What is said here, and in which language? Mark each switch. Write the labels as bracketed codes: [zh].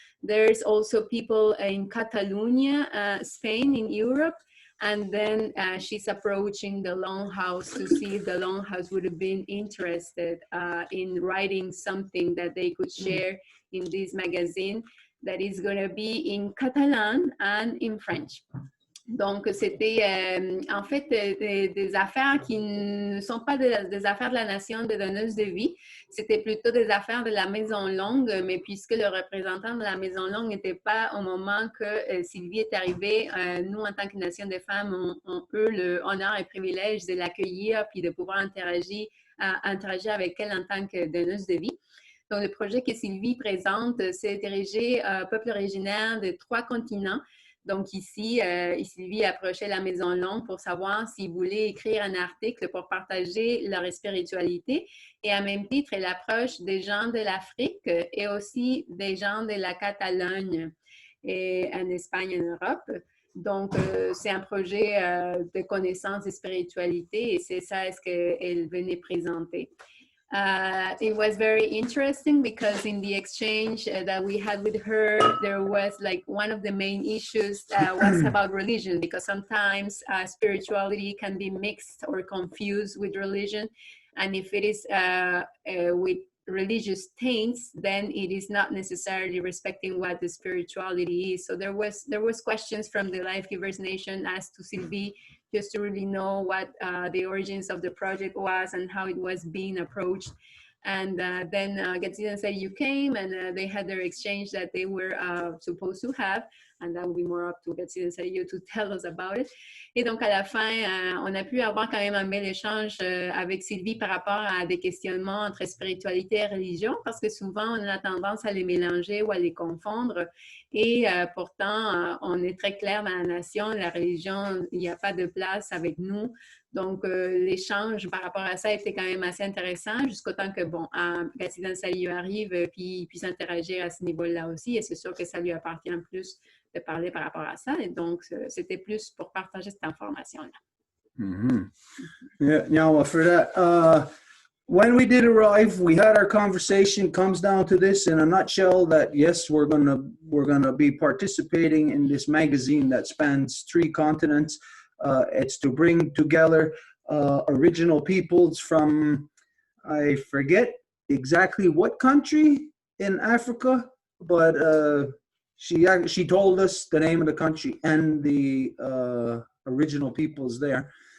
[en] There's also people in Catalonia, Spain, in Europe. And then she's approaching the Longhouse to see if the Longhouse would have been interested in writing something that they could share in this magazine that is going to be in Catalan and in French. [fr] Donc, c'était en fait des affaires qui ne sont pas des affaires de la nation de donneuse de vie, c'était plutôt des affaires de la Maison Longue, mais puisque le représentant de la Maison Longue n'était pas au moment que Sylvie est arrivée, nous, en tant que nation des femmes, on peut le honneur et privilège de l'accueillir puis de pouvoir interagir avec elle en tant que donneuse de vie. Donc, le projet que Sylvie présente, c'est dirigé au peuple originaire de 3 continents. Donc ici, Sylvie approchait la Maison Longue pour savoir s'ils voulaient écrire un article pour partager leur spiritualité. Et à même titre, elle approche des gens de l'Afrique et aussi des gens de la Catalogne et en Espagne, en Europe. Donc, c'est un projet de connaissance et spiritualité et c'est ça ce qu'elle venait présenter. [en] It was very interesting because in the exchange that we had with her, there was like one of the main issues was about religion, because sometimes spirituality can be mixed or confused with religion. And if it is with religious taints, then it is not necessarily respecting what the spirituality is. So there was questions from the Life Givers Nation asked to Sylvie, just to really know what the origins of the project was and how it was being approached. And then Gatsby and Say you came and they had their exchange that they were supposed to have. And that will be more up to Gatsby and Say you to tell us about it. [fr] Et donc, à la fin, on a pu avoir quand même un bel échange avec Sylvie par rapport à des questionnements entre spiritualité et religion, parce que souvent, on a tendance à les mélanger ou à les confondre. Et pourtant, on est très clair dans la nation, la religion, il n'y a pas de place avec nous. Donc, l'échange par rapport à ça était quand même assez intéressant, jusqu'au temps que, bon, Gatsby Salieu arrive, puis il puisse interagir à ce niveau-là aussi. Et c'est sûr que ça lui appartient plus de parler par rapport à ça. Et donc, c'était plus pour partager cette information-là. Mm-hmm. [en] Yeah, now for that, when we did arrive, we had our conversation. Comes down to this in a nutshell: that yes, we're gonna be participating in this magazine that spans 3 continents. It's to bring together original peoples from, I forget exactly what country in Africa, but she told us the name of the country and the original peoples there.